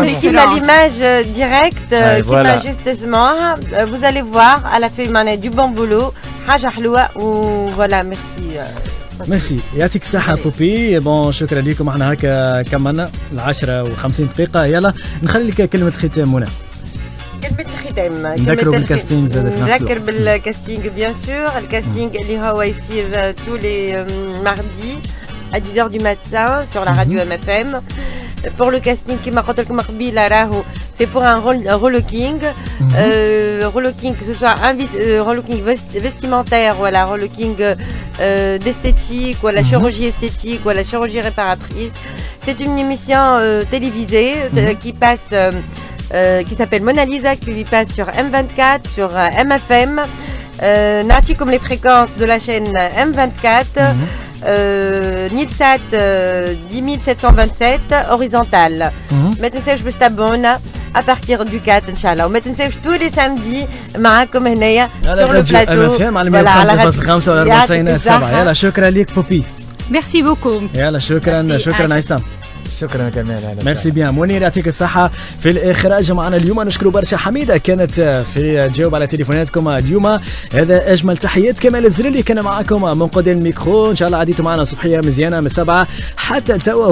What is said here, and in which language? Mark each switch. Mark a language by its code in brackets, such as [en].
[ar] مش كيما ليماج ديريكت كيما جوست تسمعوها [fr] vous allez voir elle a fait [ar] معناها [fr] du bon boulot [ar] حاجه حلوه وفوالا ميرسي يعطيك الصحة بوبي بون شكرا لكم احنا هكا كملنا 10:50 دقيقة يلا نخلي لك كلمة ختام منى كلمة الختام نذكروا بالكاستينغ زاد في نفس الوقت نذكر بالكاستينغ بيان سور الكاستينغ اللي هو يصير [fr] tous les mardis à 10h du matin sur la radio MFM pour le casting [ar] كما قلت لكم قبيله راهو [fr] c'est pour un relooking relooking que ce soit un relooking vestimentaire ou la relooking d'esthétique ou la chirurgie esthétique ou la chirurgie réparatrice. C'est une émission télévisée qui passe qui s'appelle Mona Lisa qui passe sur M24 sur MFM Nati comme les fréquences de la chaîne M24 Nilsat 10727 horizontale. Maintenant je t'abonne à partir du 4 Inch'Allah. [ar] ومتنساوش [fr] tous les samedis [ar] معاكم هنايا [fr] sur le plateau. [ar] voilà على 45 7 يلا شكرا لك بوبي. [fr] Merci beaucoup. [ar] يلا شكرا عصام. شكرا كمال. ميرسي بيان منير، يعطيك الصحة في الإخراج معنا اليوم. نشكر برشا حميدة كانت في تجاوب على تليفوناتكم اليوم. هذا أجمل تحيات. كمال الزرلي كان معكم من قدام الميكرو. إن شاء الله عديتوا معنا صبحية مزيانة من 7 حتى توا.